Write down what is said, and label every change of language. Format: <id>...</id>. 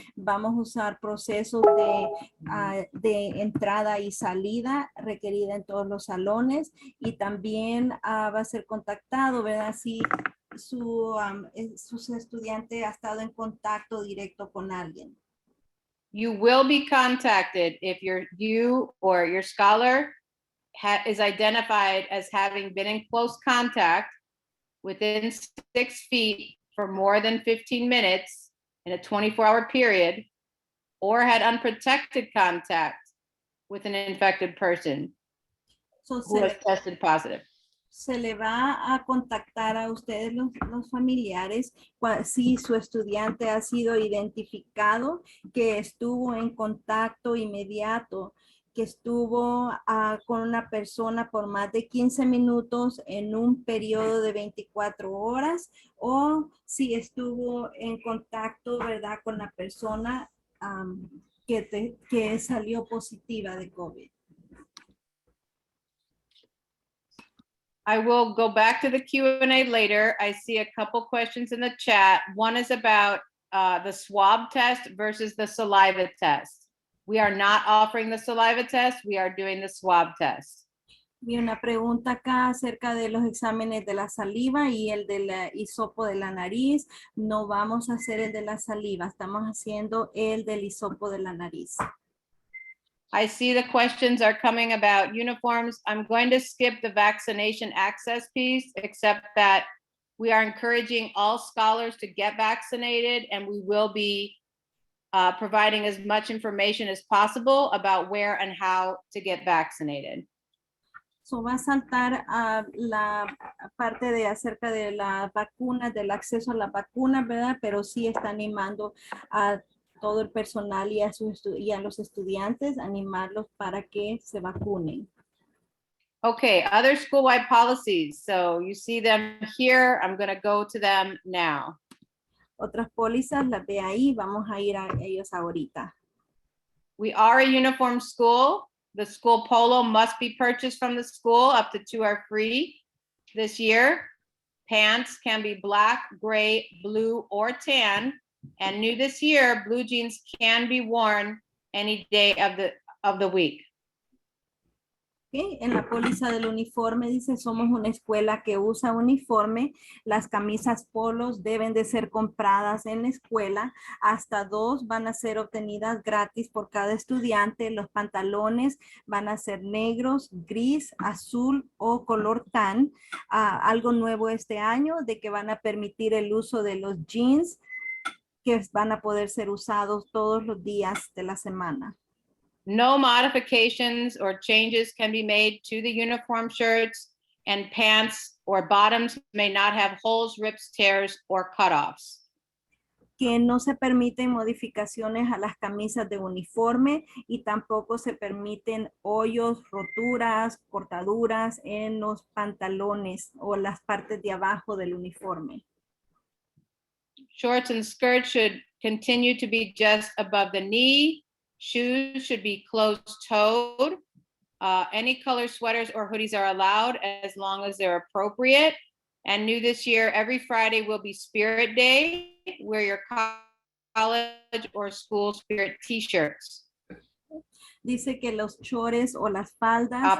<es>Vamos a usar procesos de entrada y salida requerida en todos los salones, y también va a ser contactado, ¿verdad? Si su estudiante ha estado en contacto directo con alguien.</es> <en>You will be contacted if you or your scholar is identified as having been in close contact within 6 feet for more than 15 minutes in a 24-hour period, or had unprotected contact with an infected person who has tested positive.</en> <es>Se le va a contactar a ustedes los familiares si su estudiante ha sido identificado que estuvo en contacto inmediato, que estuvo con una persona por más de 15 minutos en un periodo de 24 horas, o si estuvo en contacto, ¿verdad?, con la persona que salió positiva de COVID.</es> <en>I will go back to the Q&A later. I see a couple questions in the chat. One is about the swab test versus the saliva test. We are not offering the saliva test. We are doing the swab test.</en> <es>Vi una pregunta acá acerca de los exámenes de la saliva y el del hisopo de la nariz. No vamos a hacer el de la saliva, estamos haciendo el del hisopo de la nariz.</es> <en>I see the questions are coming about uniforms. I'm going to skip the vaccination access piece, except that we are encouraging all scholars to get vaccinated, and we will be providing as much information as possible about where and how to get vaccinated.</en> <es>So va a saltar a la parte de acerca de la vacuna, del acceso a la vacuna, ¿verdad? Pero sí está animando a todo el personal y a los estudiantes, animarlos para que se vacunen.</es> <en>Okay, other school-wide policies. So you see them here. I'm going to go to them now.</en> <es>Otras pólizas las ve ahí, vamos a ir a ellos ahorita.</es> <en>We are a uniform school. The school polo must be purchased from the school. Up to 2 are free this year. Pants can be black, gray, blue, or tan. And new this year, blue jeans can be worn any day of the week. Okay.</en> <es>En la póliza del uniforme dice, somos una escuela que usa uniforme. Las camisas polos deben de ser compradas en la escuela. Hasta 2 van a ser obtenidas gratis por cada estudiante. Los pantalones van a ser negros, gris, azul o color tan. Algo nuevo este año de que van a permitir el uso de los jeans, que van a poder ser usados todos los días de la semana.</es> <en>No modifications or changes can be made to the uniform shirts, and pants or bottoms may not have holes, rips, tears, or cutoffs.</en> <es>Que no se permiten modificaciones a las camisas de uniforme y tampoco se permiten hoyos, roturas, cortaduras en los pantalones o las partes de abajo del uniforme.</es> <en>Shorts and skirts should continue to be just above the knee. Shoes should be closed-toed. Any color sweaters or hoodies are allowed as long as they're appropriate. And new this year, every Friday will be Spirit Day. Wear your college or school spirit t-shirts.</en> <es>Dice que los chores o las faldas,</es>